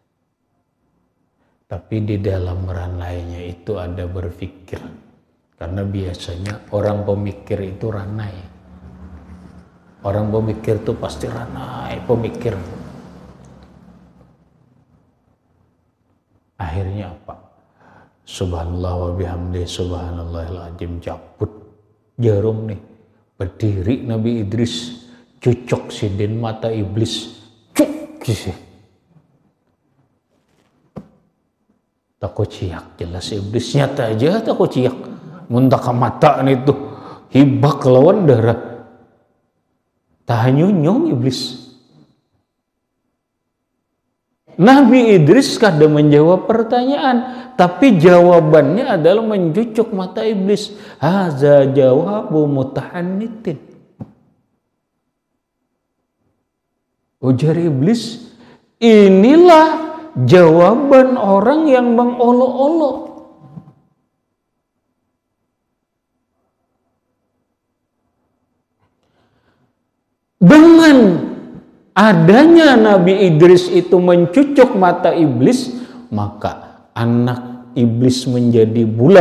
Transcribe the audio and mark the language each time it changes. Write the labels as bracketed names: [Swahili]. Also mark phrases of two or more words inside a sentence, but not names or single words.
[Banjar] Tapi di dalam ranainya itu ada berpikir. Karena biasanya orang pemikir itu ranai. Orang pemikir itu pasti ranai, pemikir. Akhirnya apa? [Arabic] Subhanallah wa bihamdi subhanallahil azim, [Banjar] cabut jarum nih. Berdiri Nabi Idris, cucok sidin mata iblis, cuk sih. Takut ciak jelas iblis nyata aja takut ciak. Muntah mata nih tuh hibak lawan darah. Tahanyunyong iblis. Nabi Idris kada menjawab pertanyaan, tapi jawabannya adalah mencucuk mata iblis. [Arabic] Haza jawabu mutahannitin. [Banjar] Ujar iblis, inilah jawaban orang yang mengolok-olok. Dengan adanya Nabi Idris itu mencucuk mata iblis, maka anak iblis menjadi bular.